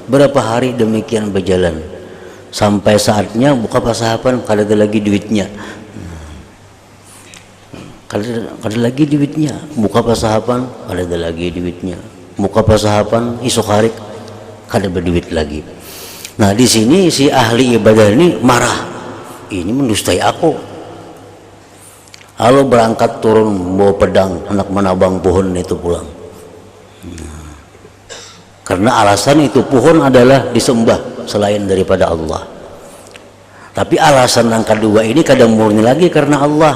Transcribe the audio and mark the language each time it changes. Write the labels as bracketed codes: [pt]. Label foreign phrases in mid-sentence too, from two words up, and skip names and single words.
[bjn] Berapa hari demikian berjalan sampai saatnya buka pasahapan kada ada lagi duitnya, kada lagi duitnya. Buka pasahapan kada ada lagi duitnya, buka pasahapan isuk hari kada berduit lagi. [id] Nah di sini si ahli ibadah ini marah, ini mendustai aku. [bjn] Lalu berangkat turun bawa pedang hendak menabang pohon itu pulang. [id] Karena alasan itu pohon adalah disembah selain daripada Allah. Tapi alasan yang kedua ini kadang murni lagi karena Allah.